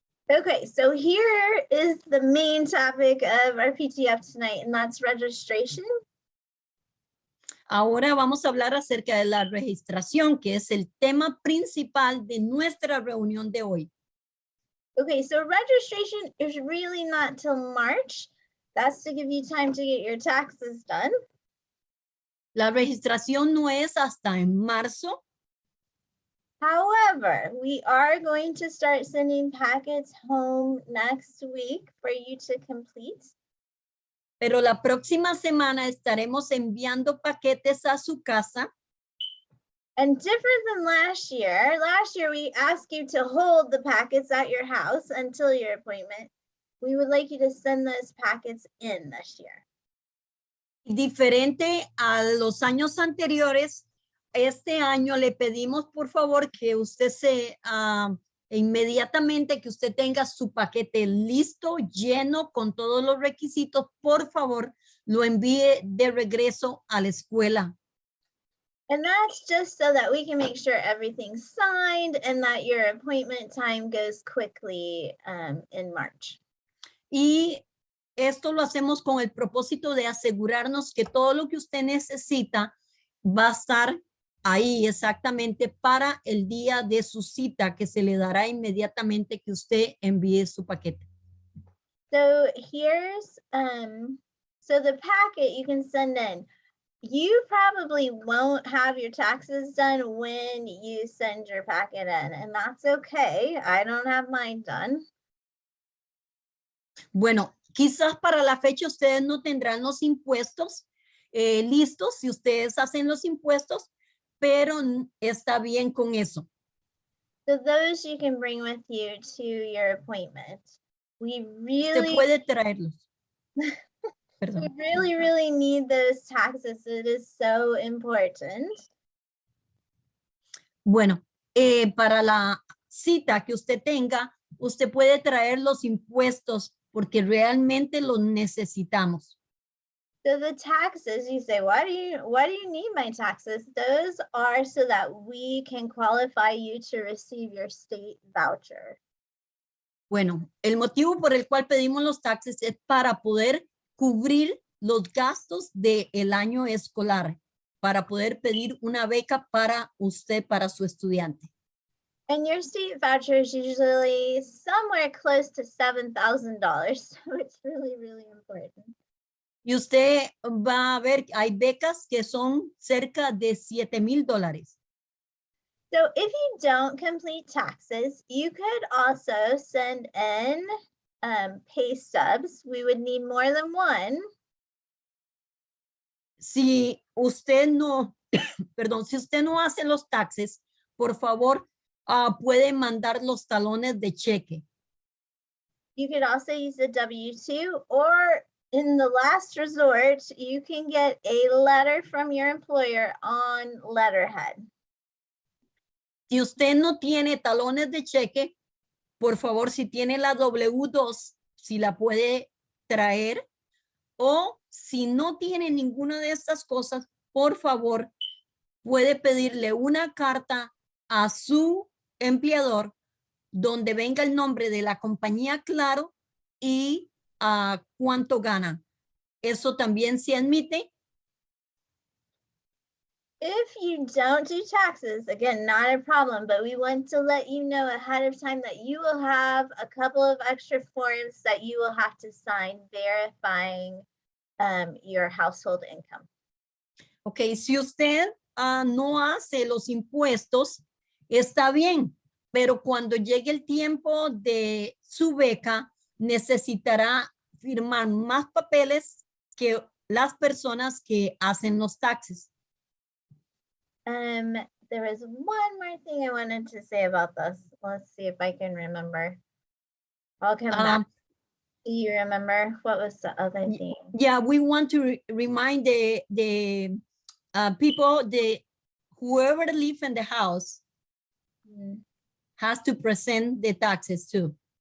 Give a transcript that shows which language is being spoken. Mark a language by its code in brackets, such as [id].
[en] Okay, so here is the main topic of our PTF tonight, and that's registration. [es] Ahora vamos a hablar acerca de la registración, que es el tema principal de nuestra reunión de hoy. [en] Okay, so registration is really not till March. That's to give you time to get your taxes done. [es] La registración no es hasta en marzo. [en] However, we are going to start sending packets home next week for you to complete. [es] Pero la próxima semana estaremos enviando paquetes a su casa. [en] And different than last year we asked you to hold the packets at your house until your appointment. We would like you to send those packets in this year. [es] Diferente a los años anteriores, este año le pedimos por favor que usted inmediatamente que usted tenga su paquete listo, lleno con todos los requisitos, por favor, lo envíe de regreso a la escuela. [en] And that's just so that we can make sure everything's signed and that your appointment time goes quickly in March. [es] Y esto lo hacemos con el propósito de asegurarnos que todo lo que usted necesita va a estar ahí exactamente para el día de su cita que se le dará inmediatamente que usted envíe su paquete. [en] So here's, so the packet you can send in. You probably won't have your taxes done when you send your packet in, and that's okay. I don't have mine done. [es] Bueno, quizás para la fecha ustedes no tendrán los impuestos listos si ustedes hacen los impuestos, pero está bien con eso. [en] So those you can bring with you to your appointment. We [es] Usted [en] really, [es] puede traerlos. Perdón. [en] we really need those taxes. It is so important. [es] Bueno, para la cita que usted tenga, usted puede traer los impuestos porque realmente los necesitamos. [en] So the taxes, you say, why do you need my taxes? Those are so that we can qualify you to receive your state voucher. [es] Bueno, el motivo por el cual pedimos los taxes es para poder cubrir los gastos del año escolar, para poder pedir una beca para usted, para su estudiante. [en] And your state voucher is usually somewhere close to $7,000. So it's really, really important. [es] Y usted va a ver, hay becas que son cerca de $7,000. [en] So if you don't complete taxes, you could also send in pay stubs. We would need more than one. [es] Si usted no, perdón, si usted no hace los taxes, por favor, puede mandar los talones de cheque. [en] You could also use the W-2, or in the last resort, you can get a letter from your employer on letterhead. [es] Si usted no tiene talones de cheque, por favor, si tiene la W2, si la puede traer, o si no tiene ninguna de estas cosas, por favor, puede pedirle una carta a su empleador donde venga el nombre de la compañía, claro, y cuánto gana. Eso también se admite. [en] If you don't do taxes, again, not a problem, but we want to let you know ahead of time that you will have a couple of extra forms that you will have to sign verifying your household income. [es] Ok, si usted no hace los impuestos, está bien, pero cuando llegue el tiempo de su beca, necesitará firmar más papeles que las personas que hacen los taxes. [en] There was one more thing I wanted to say about this. Let's see if I can remember. I'll come back. Do you remember what was the other thing? Yeah, we want to remind the people, whoever live in the house has to present the taxes too.